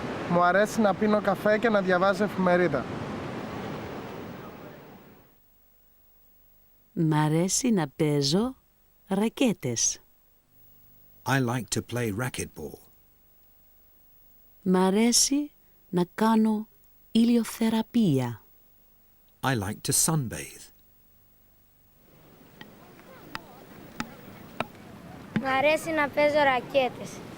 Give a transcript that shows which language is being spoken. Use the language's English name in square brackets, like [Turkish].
[Greek] Μου αρέσει να πίνω καφέ και να διαβάζω εφημερίδα. Μ' αρέσει να παίζω ρακέτες. [English] I like to play racquetball. [Greek] Μ' αρέσει να κάνω ηλιοθεραπεία. [English] I like to sunbathe. [Greek] Μ' αρέσει να παίζω ρακέτες.